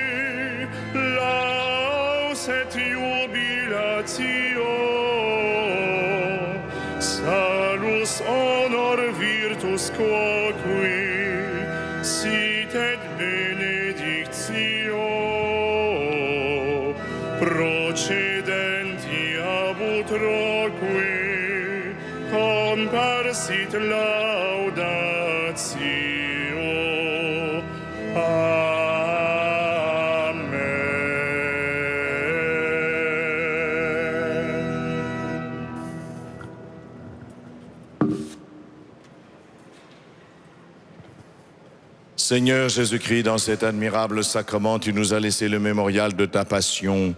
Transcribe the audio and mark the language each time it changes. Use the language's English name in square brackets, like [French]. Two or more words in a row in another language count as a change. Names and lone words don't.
[Latin] laus et jubilatio salus honor virtus quoque sit et benedictio procedenti ab utroque comparsit laudatio. Amen. [French] Seigneur Jésus-Christ, dans cet admirable sacrement, tu nous as laissé le mémorial de ta passion.